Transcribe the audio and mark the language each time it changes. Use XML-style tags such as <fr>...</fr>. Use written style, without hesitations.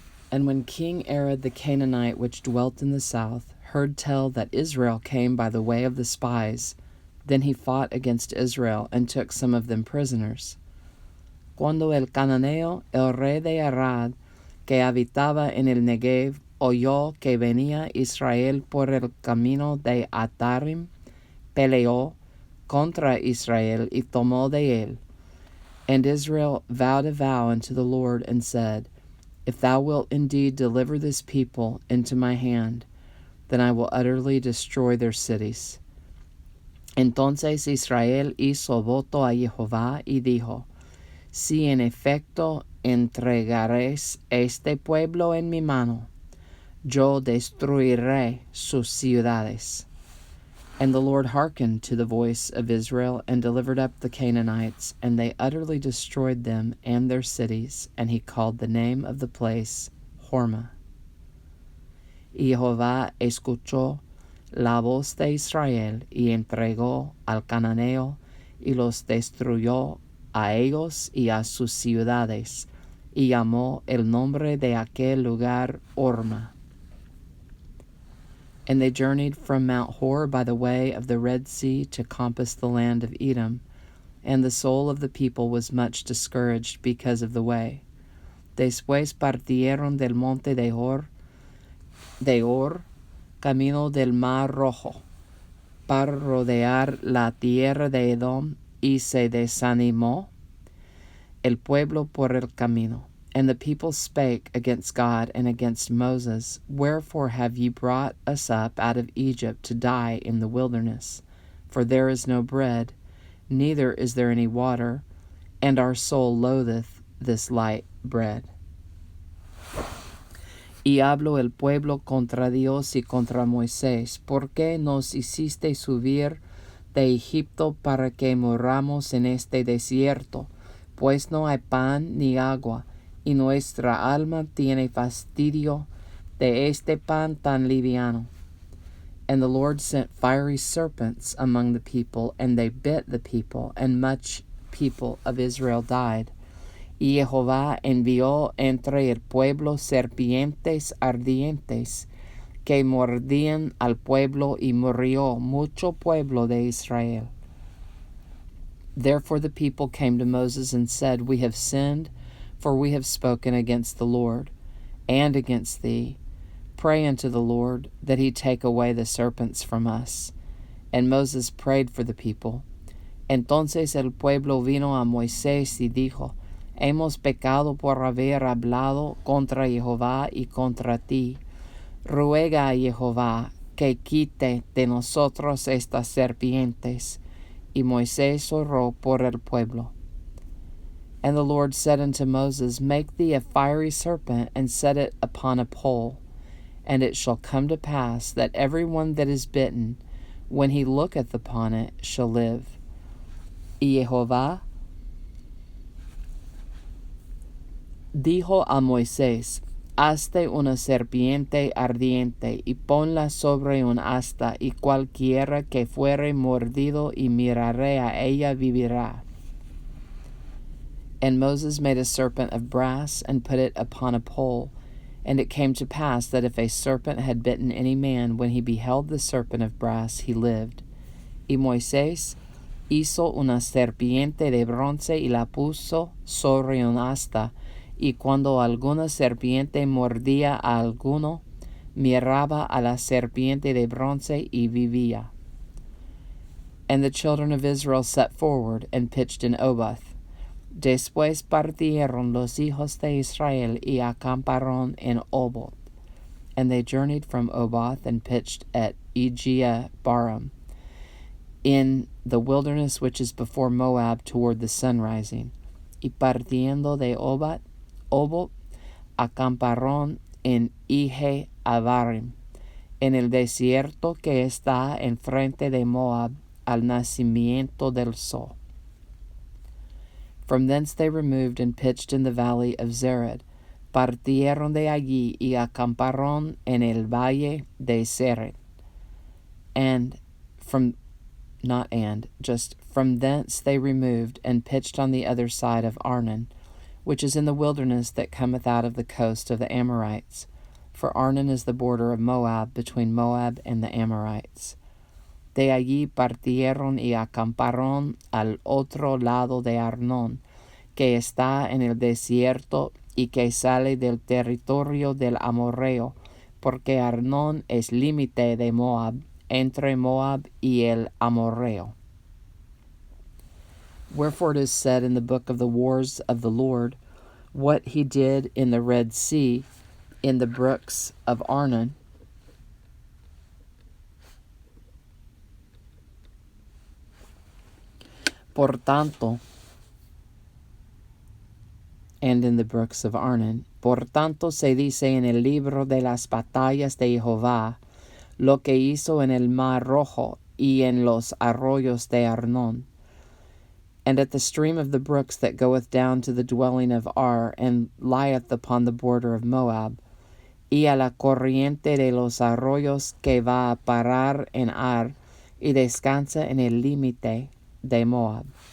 <en>And when King Arad the Canaanite, which dwelt in the south, heard tell that Israel came by the way of the spies, then he fought against Israel and took some of them prisoners.</en> <es>Cuando el cananeo, el rey de Arad, que habitaba en el Negev, oyó que venía Israel por el camino de Atarim, peleó contra Israel y tomó de él.</es> <en>And Israel vowed a vow unto the Lord and said, If thou wilt indeed deliver this people into my hand, then I will utterly destroy their cities.</en> <es>Entonces Israel hizo voto a Jehová y dijo, Si en efecto entregaréis este pueblo en mi mano, yo destruiré sus ciudades.</es> <en>And the Lord hearkened to the voice of Israel, and delivered up the Canaanites, and they utterly destroyed them and their cities, and he called the name of the place Hormah.</en> <es>Y Jehová escuchó la voz de Israel, y entregó al cananeo, y los destruyó a ellos y a sus ciudades, y llamó el nombre de aquel lugar Hormah.</es> <en>And they journeyed from Mount Hor by the way of the Red Sea to compass the land of Edom, and the soul of the people was much discouraged because of the way.</en> <es>Después partieron del monte de Hor, camino del Mar Rojo, para rodear la tierra de Edom, y se desanimó el pueblo por el camino.</es> <en>And the people spake against God and against Moses, Wherefore have ye brought us up out of Egypt to die in the wilderness? For there is no bread, neither is there any water, and our soul loatheth this light bread.</en> <es>Y habló el pueblo contra Dios y contra Moisés, ¿Por qué nos hiciste subir de Egipto para que moramos en este desierto? Pues no hay pan ni agua, y nuestra alma tiene fastidio de este pan tan liviano.</es> <en>And the Lord sent fiery serpents among the people, and they bit the people, and much people of Israel died.</en> <es>Y Jehová envió entre el pueblo serpientes ardientes, que mordían al pueblo, y murió mucho pueblo de Israel.</es> <en>Therefore the people came to Moses and said, We have sinned, for we have spoken against the Lord, and against thee. Pray unto the Lord, that he take away the serpents from us. And Moses prayed for the people.</en> <es>Entonces el pueblo vino a Moisés y dijo, Hemos pecado por haber hablado contra Jehová y contra ti. Ruega a Jehová que quite de nosotros estas serpientes. Y Moisés oró por el pueblo.</es> <en>And the Lord said unto Moses, Make thee a fiery serpent, and set it upon a pole. And it shall come to pass that every one that is bitten, when he looketh upon it, shall live.</en> <es>Y Jehová dijo a Moisés, Hazte una serpiente ardiente, y ponla sobre un asta, y cualquiera que fuere mordido y mirare a ella vivirá.</es> <en>And Moses made a serpent of brass, and put it upon a pole. And it came to pass that if a serpent had bitten any man, when he beheld the serpent of brass, he lived.</en> <es>Y Moisés hizo una serpiente de bronce, y la puso sobre un asta, y cuando alguna serpiente mordía a alguno, miraba a la serpiente de bronce y vivía.</es> <en>And the children of Israel set forward, and pitched in Oboth.</en> <es>Después partieron los hijos de Israel y acamparon en Oboth.</es> <en>And they journeyed from Oboth, and pitched at Baram, in the wilderness which is before Moab, toward the sunrising.</en> <es>Y partiendo de Oboth, acamparon en Avarim, en el desierto que está enfrente de Moab, al nacimiento del sol.</es> <en>From thence they removed and pitched in the valley of Zered.</en> <es>Partieron de allí y acamparon en el valle de Zered.</es> <en>And from not and, just from thence they removed and pitched on the other side of Arnon, which is in the wilderness that cometh out of the coast of the Amorites. For Arnon is the border of Moab, between Moab and the Amorites.</en> <es>De allí partieron y acamparon al otro lado de Arnón, que está en el desierto y que sale del territorio del Amorreo, porque Arnón es límite de Moab, entre Moab y el Amorreo.</es> <en>Wherefore it is said in the book of the wars of the Lord, what he did in the Red Sea, in the brooks of Arnon,</en> <es>por tanto,</es> <en>and in the brooks of Arnon.</en> <es>Por tanto se dice en el libro de las batallas de Jehová, lo que hizo en el mar rojo y en los arroyos de Arnón,</es> <en>and at the stream of the brooks that goeth down to the dwelling of Ar, and lieth upon the border of Moab,</en> <es>y a la corriente de los arroyos que va a parar en Ar, y descansa en el límite de Moab.</es>